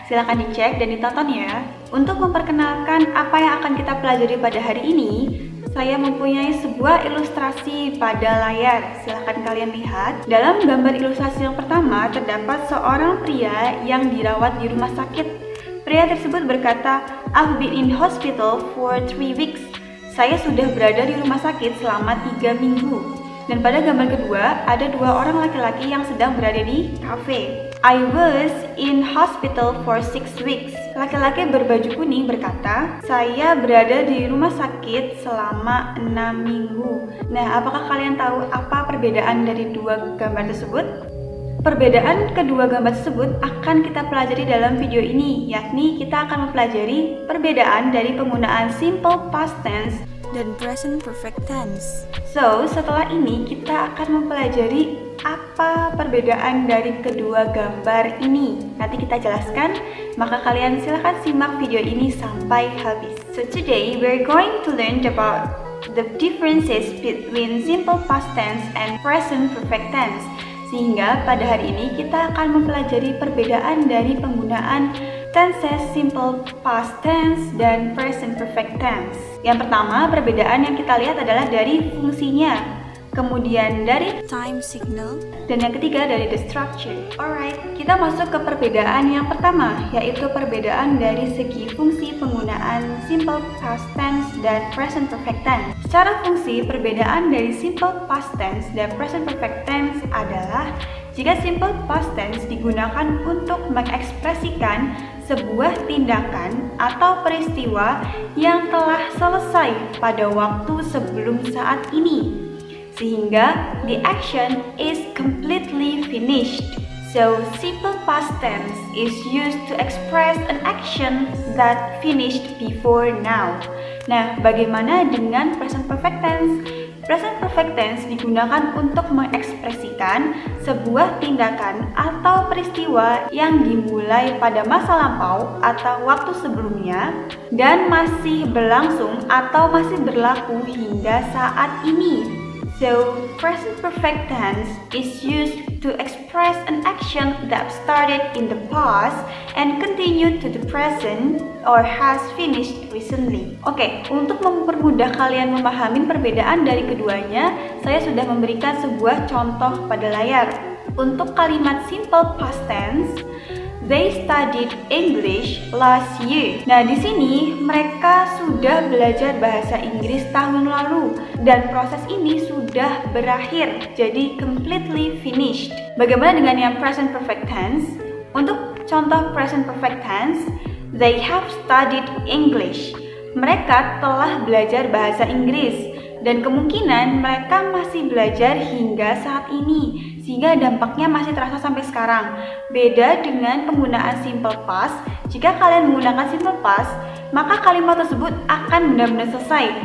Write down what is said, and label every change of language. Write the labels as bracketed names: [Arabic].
[Indonesian] Silakan dicek dan ditonton ya. Untuk memperkenalkan apa yang akan kita pelajari pada hari ini, saya mempunyai sebuah ilustrasi pada layar. Silahkan kalian lihat. Dalam gambar ilustrasi yang pertama, terdapat seorang pria yang dirawat di rumah sakit. Pria tersebut berkata, [English] "I've been in hospital for 3 weeks." [Indonesian] Saya sudah berada di rumah sakit selama 3 minggu. Dan pada gambar kedua, ada 2 orang laki-laki yang sedang berada di kafe. [English] "I was in hospital for 6 weeks." [Indonesian] Laki-laki berbaju kuning berkata, "Saya berada di rumah sakit selama 6 minggu." Nah, apakah kalian tahu apa perbedaan dari 2 gambar tersebut? Perbedaan kedua gambar tersebut akan kita pelajari dalam video ini, yakni kita akan mempelajari perbedaan dari penggunaan simple past tense dan present perfect tense. So, setelah ini kita akan mempelajari apa perbedaan dari kedua gambar ini. Nanti kita jelaskan, maka kalian silahkan simak video ini sampai habis. [English] So today we're going to learn about the differences between simple past tense and present perfect tense. [Indonesian] Sehingga pada hari ini kita akan mempelajari perbedaan dari penggunaan tenses simple past tense dan present perfect tense. Yang pertama, perbedaan yang kita lihat adalah dari fungsinya, kemudian dari time signal, dan yang ketiga dari the structure. Alright, kita masuk ke perbedaan yang pertama, yaitu perbedaan dari segi fungsi penggunaan simple past tense dan present perfect tense. Secara fungsi, perbedaan dari simple past tense dan present perfect tense adalah jika simple past tense digunakan untuk mengekspresikan sebuah tindakan atau peristiwa yang telah selesai pada waktu sebelum saat ini, sehingga [English] the action is completely finished. So, simple past tense is used to express an action that finished before now. [Indonesian] Nah, bagaimana dengan present perfect tense? Present perfect tense digunakan untuk mengekspresikan sebuah tindakan atau peristiwa yang dimulai pada masa lampau atau waktu sebelumnya dan masih berlangsung atau masih berlaku hingga saat ini. [English] So, present perfect tense is used to express an action that started in the past and continued to the present or has finished recently. [Indonesian] Oke, untuk mempermudah kalian memahami perbedaan dari keduanya, saya sudah memberikan sebuah contoh pada layar. Untuk kalimat [English] simple past tense, they studied English last year. [Indonesian] Nah, di sini mereka sudah belajar bahasa Inggris tahun lalu dan proses ini sudah berakhir, jadi [English] completely finished. [Indonesian] Bagaimana dengan yang present perfect tense? Untuk contoh [English] present perfect tense, they have studied English. [Indonesian] Mereka telah belajar bahasa Inggris dan kemungkinan mereka masih belajar hingga saat ini, sehingga dampaknya masih terasa sampai sekarang. Beda dengan penggunaan simple past, jika kalian menggunakan simple past, maka kalimat tersebut akan benar-benar selesai.